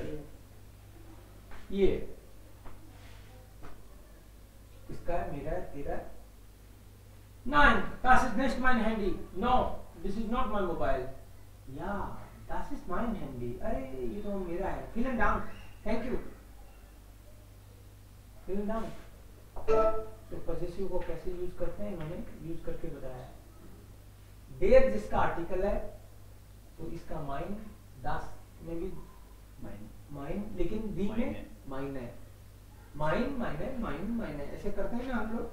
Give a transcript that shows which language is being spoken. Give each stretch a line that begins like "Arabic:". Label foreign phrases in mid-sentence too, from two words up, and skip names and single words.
Hindi: ये इसका है, मेरा है, तेरा है।
German: Nein, das ist nicht mein Handy.
English: No, this is not my mobile.
German: Ja, das ist mein Handy.
Hindi: अरे ये तो मेरा है।
German: Vielen Dank.
English: Thank you.
German: Vielen Dank.
Hindi: तो पॉसेसिव को कैसे यूज करते हैं इन्होंने यूज करके बताया है। देर जिसका आर्टिकल है तो इसका माइन, दास में भी माइन, लेकिन दी में माइन है।
German: mein meine mein meine
Hindi: ऐसे करते हैं ना हम लोग।